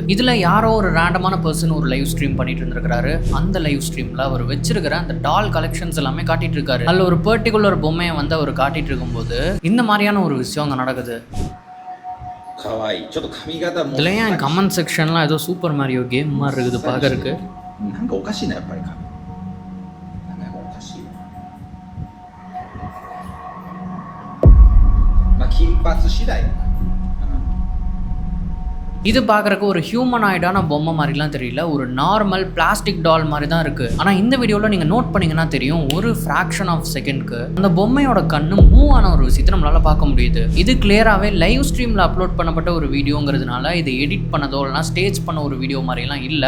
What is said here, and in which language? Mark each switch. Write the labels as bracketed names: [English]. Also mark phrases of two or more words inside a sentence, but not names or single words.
[Tamil] இதில் யாரோ ஒரு [English] random person [Tamil] ஒரு [English] live stream [Tamil] பண்ணிட்டு இருந்திருக்காரு. அந்த [English] live streamil [Tamil] அவர் வச்சிருக்கிற அந்த [English] doll collections [Tamil] எல்லாமே காட்டிட்டு இருக்காரு. அதில் ஒரு பர்டிகுலர் பொம்மையை வந்து அவர் காட்டிட்டு இருக்கும்போது இந்த மாதிரியான ஒரு விஷயம் அங்கே நடக்குது. இதுல ஏன் [English] comment sectionlam [Tamil] ஏதோ சூப்பர் மாரியோ கேம் மாதிரி இருக்குது பார்க்கறதுக்கு. [Japanese] なんかおかしいなやっぱり髪。なんかおかしい。まあ金髪次第。 [Tamil] இது பார்க்குறக்கு ஒரு ஹியூமனாய்டான பொம்மை மாதிரிலாம் தெரியல, ஒரு [English] normal plastic doll [Tamil] மாதிரி தான் இருக்குது. ஆனால் இந்த வீடியோவில் நீங்கள் நோட் பண்ணிங்கன்னா தெரியும், ஒரு [English] fraction of secondkku [Tamil] அந்த பொம்மையோட கண்ணு மூவ் ஆன ஒரு விஷயத்தை நம்மளால் பார்க்க முடியுது. இது கிளியராகவே [English] live streamil upload [Tamil] பண்ணப்பட்ட ஒரு வீடியோங்கிறதுனால இது எடிட் பண்ணதோ இல்லைனா ஸ்டேஜ் பண்ண ஒரு வீடியோ மாதிரிலாம் இல்லை.